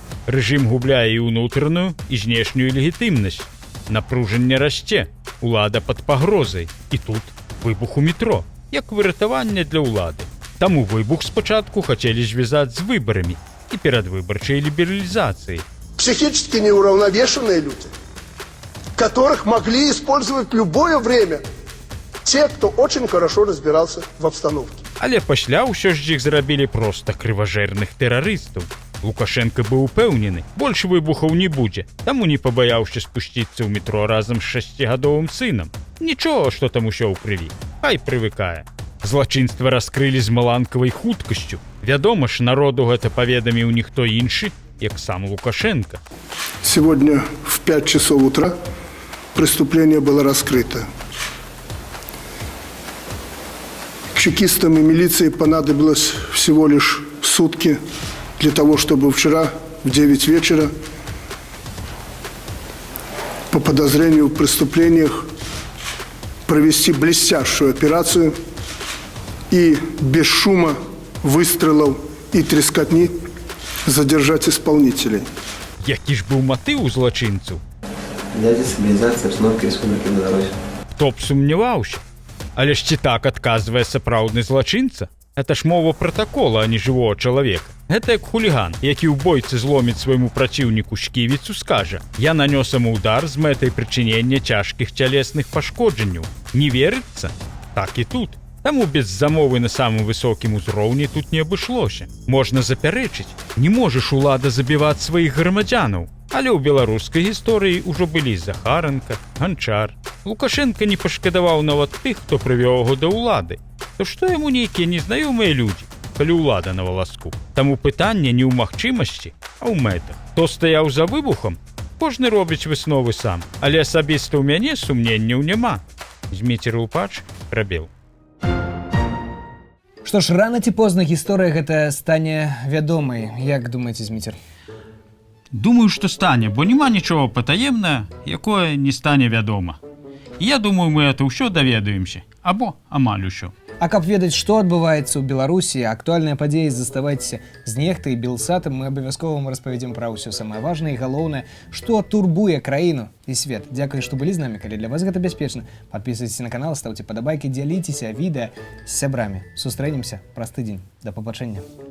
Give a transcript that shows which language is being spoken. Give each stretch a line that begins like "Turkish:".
Belarusian: Рэжым губляе і ўнутраную, і знешнюю легітымнасць. Напружанне расце, улада пад пагрозай. І тут выбух у метро, як выратаванне для ўлады. Таму выбух спачатку хацелі звязаць з выбарамі і перадвыбарчай лібералізацыяй.
Russian: Психически неуравновешенные люди, которых могли использовать в любое время те, кто очень хорошо разбирался в обстановке.
Belarusian: Але пасля ўсё ж іх зрабілі проста крыважэрных тэрарыстаў. Лукашенко быў упэўнены, больш выбухаў не будзе, таму не пабаяўся спусціцца ў метро разам з 6гадовым сынам. Нічого, што там усё ў крыві, хай прывыкае. Злачынства раскрылі з маланкавай хуткасцю. Вядома ж, народу гэта паведаміў ніхто іншы, як сам Лукашенко.
Russian: Сегодня в 5 часов утра преступление было раскрыто. Чекистам и милиции понадобилось всего лишь сутки для того, чтобы вчера в 9 вечера по подозрению в преступлениях провести блестящую операцию и без шума, выстрелов и трескотни задержать исполнителей.
Belarusian: Які ж быў матыў у злачынцаў?
Russian: Для дестабилизации обстановки республики Беларусь.
Belarusian: Хто б сумняваўся? Але ж ці так адказвае сапраўдны злачынца? Гэта ж мова пратакола, а не жывого чалавека. Гэта як хуліган, які ў бойцы зломіць свайму праціўніку шківіцу, скажа: «Я нанёс яму удар з мэтай прычынення цяжкіх цялесных пашкоджанняў». Не верыцца? Так і тут. Таму без замовы на самым высокім узроўні тут не абышлося. Можна запярэчыць, не можаш улада забіваць сваіх грамадзянаў. Але ў беларускай гісторыі ўжо былі Захаранка, Ганчар. Лукашенко не пашкадаваў нават тых, хто прывёў яго да ўлады. То што яму нейкія незнаёмыя людзі, калі ўлада на валаску? Таму пытанне не ў магчымасці, а ў мэтах. Хто стаяў за выбухам, кожны робіць высновы сам. Але асабіста ў мяне сумненняў няма. Зміцер Лупач, Рабел. Што ж, рана ці позна гісторыя гэта стане вядомай. Як думаеце, Зміцер? Думаю, што стане, бо няма нічого патаемнае, якое не стане вядома. І я думаю, мы это ўсё даведаемся, або амаль усё. А каб ведаць, што адбываецца ў Беларусі, актуальныя падзеі, заставайцеся з Нехтай і Белсатам, мы абавязкова вам распавядзем пра ўсё самае важнае і галоўнае, што турбуе краіну і свет. Дзякуй, што былі з намі, калі для вас гэта бяспечна. Падпісвайцеся на канал, ставце падабайкі, дзяліцеся відэа з сябрамі. Сустрэнемся праз тыдзень. Да пабачэння.